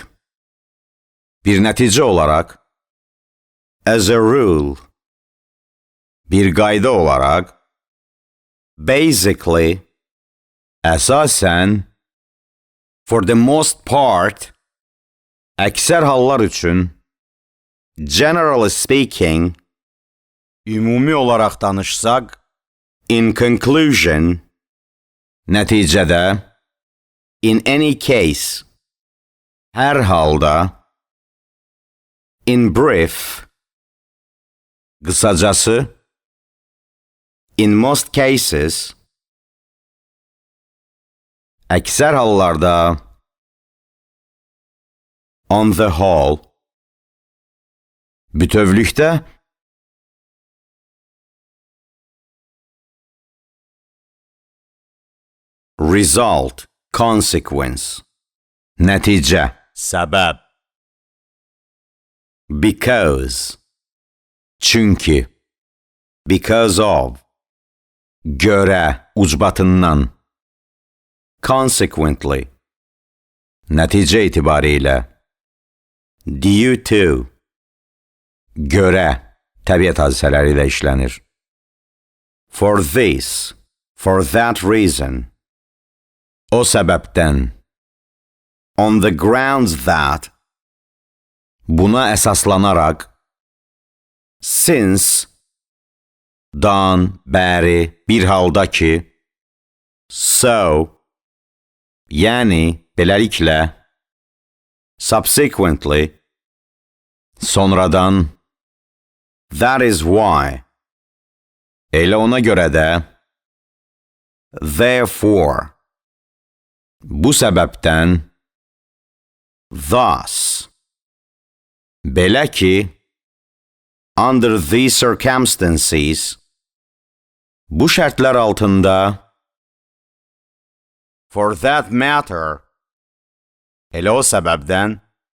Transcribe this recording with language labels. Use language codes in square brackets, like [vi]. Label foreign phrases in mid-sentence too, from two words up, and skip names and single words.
[az] Bir nəticə olaraq. [en] As a rule. [az] Bir qayda olaraq. [en] Basically. Əsasən. For the most part. [az] Əksər hallar üçün. [en] Generally speaking. [az] Ümumi olaraq danışsaq. [en] In conclusion. Nəticədə. In any case. [az] Hər halda. [en] In brief. Qısacası. In most cases. [az] Əksər hallarda. [en] On the whole. Bütövlükdə. Result, consequence. [az] Nəticə, səbəb. [en] Because. Çünki. Because of. [az] Görə, ucbatından. Consequently. Nəticə itibarilə. [en] Due to. [az] Görə, təbiət hadisələri ilə işlənir. [en] For this. For that reason. [az] O səbəbdən. [en] On the grounds that. [az] Buna əsaslanaraq. Since. Dan, bəri, bir halda ki. So. Yəni, beləliklə. [en] Subsequently. Sonradan. That is why. [az] Elə ona görə də. Therefore. Bu səbəbdən. Thus. Belə ki. [en] Under these circumstances. [az] Bu şərtlər altında. [en] For that matter. [az] Elə o səbəbdən.